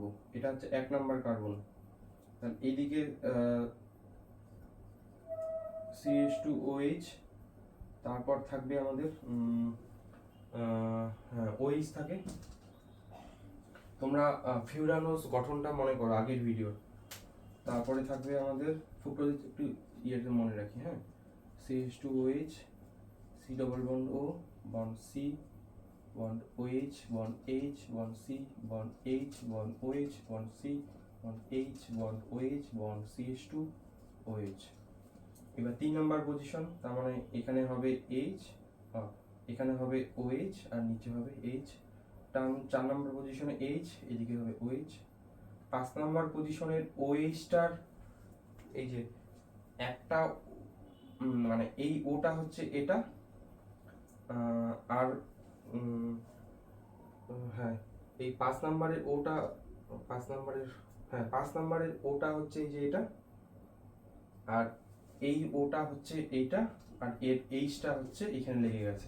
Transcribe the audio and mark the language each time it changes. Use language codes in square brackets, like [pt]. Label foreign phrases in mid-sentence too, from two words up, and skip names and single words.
[bn] এটা হচ্ছে 1 নাম্বার কার্বন। তাহলে এইদিকে CH2OH, তারপর থাকবে আমাদের OH থাকে। তোমরা ফিউরানোস গঠনটা মনে করো আগের ভিডিও। তারপরে থাকবে আমাদের ফ্রুক্টোজ, একটু ইয়েতে মনে রাখি, হ্যাঁ, [en] CH2OH, C double bond O, bond C, bond OH, bond H, bond C, bond H, bond OH, bond C, bond H, bond OH, bond CH2OH। [bn] এবার 3 নাম্বার পজিশন, তার মানে এখানে হবে H, এখানে হবে OH আর নিচে হবে H। 4 নাম্বার পজিশনে H, এদিকে হবে OH। 5 নাম্বার পজিশনের OH-টার এই যে একটা মানে এই ওটা হচ্ছে এটা, আর হ্যাঁ এই 5 নাম্বারের ওটা, 5 নাম্বারের ওটা হচ্ছে এই যে এটা, আর এই ওটা হচ্ছে এইটা, আর এর এইচটা হচ্ছে এখানে লেগে গেছে।